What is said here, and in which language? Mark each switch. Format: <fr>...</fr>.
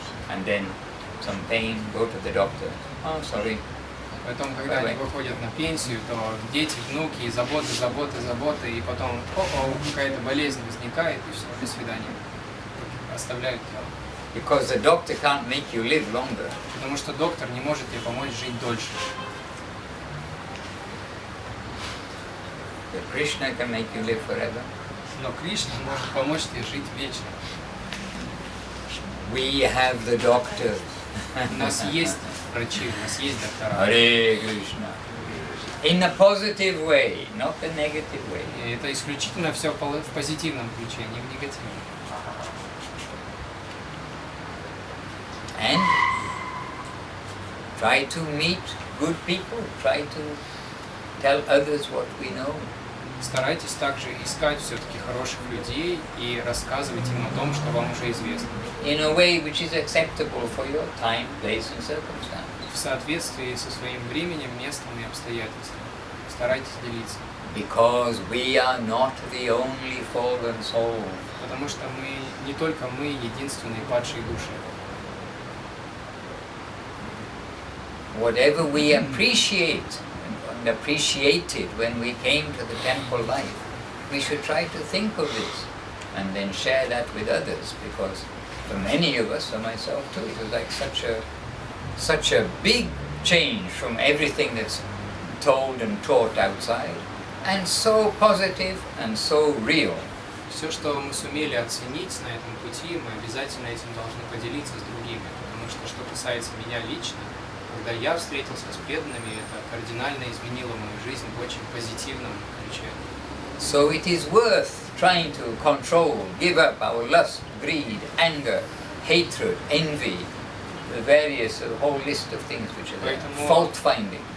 <en>And then some pain, go to the doctor. Oh, sorry.</en> <ru>Потом, когда они выходят на пенсию, то дети, внуки, заботы, и потом, какая-то болезнь возникает, и все, до свидания. Оставляют тело.</ru> <en>Because the doctor can't make you live longer.</en> <ru>Потому что доктор не может тебе помочь жить дольше.</ru> <en>But Krishna can make you live forever.</en> <ru>Но Кришна может помочь тебе жить вечно.</ru> <en>We have the doctors.</en> <ru>У нас есть врачи, у нас есть доктора.</ru> <en>Hare Krishna. In a positive way, not a negative way.</en> <ru>И это исключительно все в позитивном ключе, не в негативном.</ru> <en>And try to meet good people, try to tell others what we know.</en> <ru>Старайтесь также искать все-таки хороших людей и рассказывать им о том, что вам уже известно.</ru> <en>In a way which is acceptable for your time, place and circumstance.</en> <ru>В соответствии со своим временем, местом и обстоятельствами. Старайтесь делиться.</ru> <en>Because we are not the only fallen soul.</en> <ru>Потому что не только мы единственные падшие души.</ru> <en>Whatever we appreciated when we came to the temple life, we should try to think of this and then share that with others, because for many of us, for myself too, it was like such a big change from everything that's told and taught outside, and so positive and so real.</en> <ru>Все, что мы сумели оценить на этом пути, мы обязательно этим должны поделиться с другими, потому что касается меня лично, когда я встретился с преданными, это кардинально изменило мою жизнь в очень позитивном ключе.</ru> <en>So it is worth trying to control, give up our lust, greed, anger, hatred, envy, the various, a whole list of things which are there, fault-finding.</en>